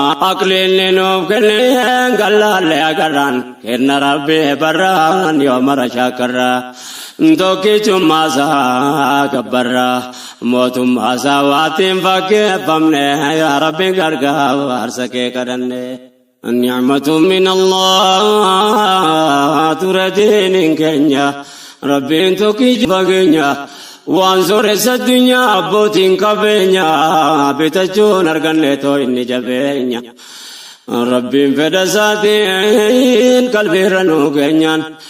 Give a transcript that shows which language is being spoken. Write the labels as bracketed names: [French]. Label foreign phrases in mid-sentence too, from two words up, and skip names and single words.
[Oromo] Aqliin nuuf kenne gallaallee agarraan. Kenna Rabbi barraan yoo mara shaakarra. Tokkichummaa isaa gabbarra. Mootummaa isaa waattiin fakkeeffamne. Yaa Rabbi gargaarsa kee kadhanne. [Arabic] النعمة من الله، [Oromo] ture diiniin keenya. Rabbiin tokkichi fageenya. Waan sooressa addunyaa abbootiin qabeenya. Bitachuun arganne too inni jabeenya. Rabbiin fedha isaatiin qalbiirra nu geenyaan.